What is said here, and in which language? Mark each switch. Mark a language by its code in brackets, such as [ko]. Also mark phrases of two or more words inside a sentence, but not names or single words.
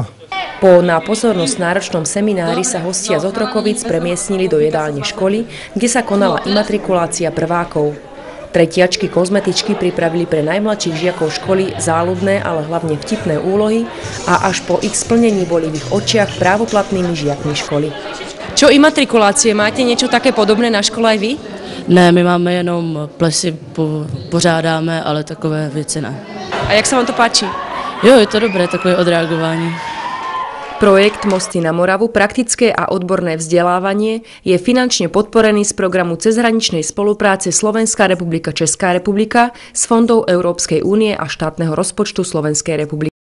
[sk] Po na pozornosť náročnom seminári sa hostia z Otrokovíc premiestnili do jedálne školy, kde sa konala imatrikulácia prvákov. Tretiačky kozmetičky pripravili pre najmladších žiakov školy záľudné, ale hlavne vtipné úlohy a až po ich splnení boli v ich očiach právoplatnými žiakmi školy. Čo imatrikulácie? Máte niečo také podobné na škole aj vy? [cs] Ne, my máme jenom plesy, pořádáme, ale takové věci ne. [sk] A jak sa vám to páči? [cs] Jo, je to dobré, takové odreagování. [sk] Projekt Mosty na Moravu, praktické a odborné vzdelávanie je finančne podporený z programu cezhraničnej spolupráce Slovenská republika Česká republika z fondov Európskej únie a štátneho rozpočtu Slovenskej republiky.